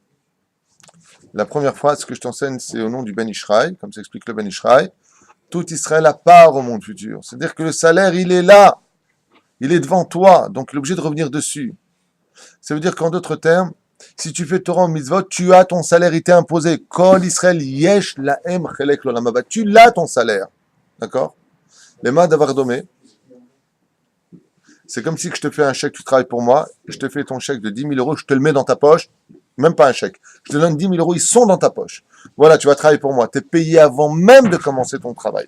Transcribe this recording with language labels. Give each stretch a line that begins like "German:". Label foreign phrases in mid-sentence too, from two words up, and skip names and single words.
French: La première phrase que je t'enseigne, c'est au nom du Ben Ishraï, comme s'explique le Ben Ishraï. Tout Israël a part au monde futur. C'est-à-dire que le salaire, il est là. Il est devant toi, donc il est obligé de revenir dessus. Ça veut dire qu'en d'autres termes, si tu fais Torah ou mitzvot, tu as ton salaire, il t'est imposé.
Hebrew: כל ישראל יש להם חלק לעולם הבא.
French: Tu l'as ton salaire. D'accord? Les mains d'avoir domé. C'est comme si je te fais un chèque, tu travailles pour moi, je te fais ton chèque de 10 000 euros, je te le mets dans ta poche, même pas un chèque. Je te donne 10 000 euros, ils sont dans ta poche. Voilà, tu vas travailler pour moi. Tu es payé avant même de commencer ton travail.